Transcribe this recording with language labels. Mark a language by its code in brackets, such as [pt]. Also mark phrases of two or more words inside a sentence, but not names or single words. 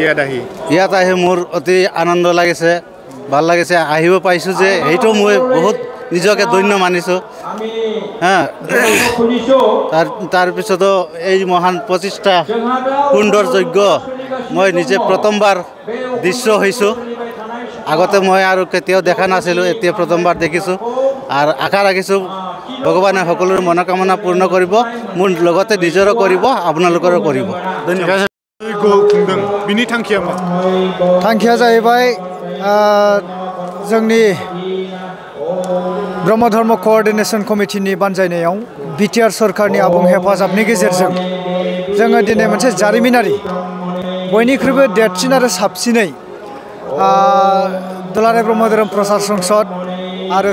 [as] ইয়াত আহি মোৰ অতি আনন্দ লাগিছে ভাল লাগিছে আহিব পাইছোঁ যে সেইটো মই বহুত নিজকে ধন্য মানিছোঁ তাৰপিছতো এই মহান প্ৰতিষ্ঠা কুণ্ডৰ যজ্ঞ মই নিজে প্ৰথমবাৰ দৃশ্য হৈছোঁ আগতে মই আৰু কেতিয়াও দেখা নাছিলোঁ এতিয়া প্ৰথমবাৰ দেখিছোঁ আৰু আশা ৰাখিছোঁ ভগৱানে সকলোৰে মনোকামনা পূৰ্ণ কৰিব মোৰ লগতে নিজৰো কৰিব আপোনালোকৰো কৰিব ধন্যবাদ [brx] बिनि थांखिया मा थांखिया जाहैबाय जोंनि ब्रह्म धर्म [en] coordination committee [brx] बानजायनायाव बिटिआर सरकारनि आबुं हेफाजाबनि गेजेरजों जोङो दिनै मोनसे जारिमिनारि बयनिख्रुइबो देरसिन आरो साबसिनै दुलाराय ब्रह्म धोरोम प्रसार संसद आरो